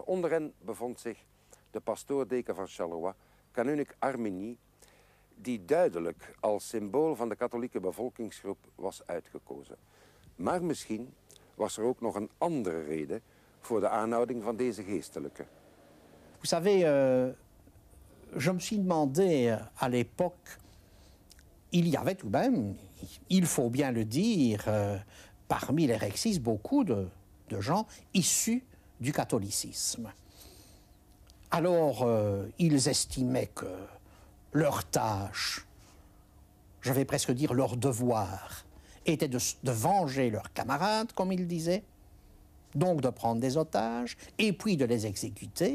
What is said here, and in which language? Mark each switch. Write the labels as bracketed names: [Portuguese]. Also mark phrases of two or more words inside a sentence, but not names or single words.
[Dutch] Onder hen bevond zich de pastoordeken van Charleroi, kanunnik Armigny, die duidelijk als symbool van de katholieke bevolkingsgroep was uitgekozen. Maar misschien was er ook nog een andere reden voor de aanhouding van deze geestelijke. [French] Vous savez, je me suis demandé à l'époque, il y avait tout de même, il faut bien le dire, parmi les rexistes, beaucoup de gens issus du catholicisme. Alors, ils estimaient que leur tâche, je vais presque dire leur devoir, était de venger leurs camarades, comme ils disaient, donc de prendre des otages, et puis de les exécuter.